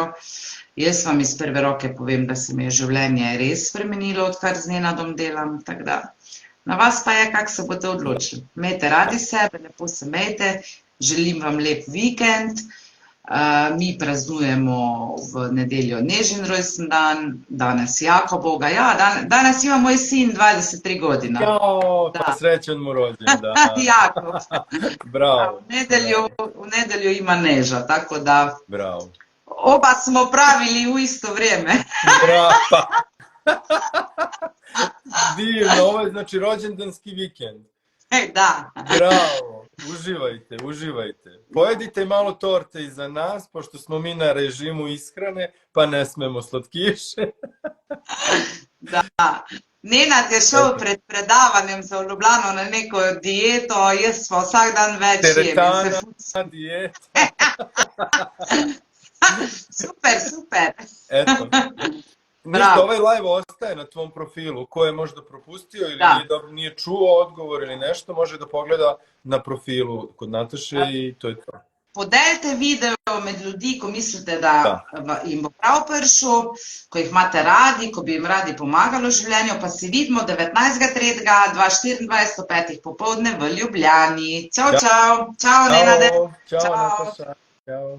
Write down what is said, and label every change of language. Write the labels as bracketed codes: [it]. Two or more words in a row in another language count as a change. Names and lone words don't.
[sl] Jaz vam iz prve roke povem, da se mi je življenje res spremenilo, odkar z Nenadom delam, tako da na vas pa je, kako se boste odločili. Imejte radi sebe, lepo se imejte, želim vam lep vikend. Mi praznujemo v nedeljo Nežin rojsten dan, danes Jakobovga. [sr] Ja, danes ima moj sin 23 godina. Jao, pa srećen mu rođendan. Jakob. Bravo. [sl] V nedelju ima Neža, tako da bravo. [sr] Oba smo pravili u isto vrijeme. Bravo. Divno, ovo je znači rođendanski vikend. Da. Bravo, uživajte. Pojedite malo torte iza nas, pošto smo mi na režimu ishrane, pa ne smemo slatkiše. Da. [sl] Nenad je šel pred predavanjem za v Ljubljano na neko dieto, jaz pa vsak dan več jem. [sr] Teretana dijeta. Super, super. Eto. Ništa, ovaj live ostaje na tvom profilu. Ko je možda propustio ili nije čuo odgovor ili nešto, može da pogleda na profilu kod Nataše i to je to. [sl] Podelite video med ljudi, ko mislite, da jim bo prav prišel, ko jih imate radi, ko bi jim radi pomagalo v življenju, pa se vidimo 19.3.2024 ob 5. popoldne v Ljubljani. Čau, čau. Čau, Nenade. Čau, Nataša. Čau.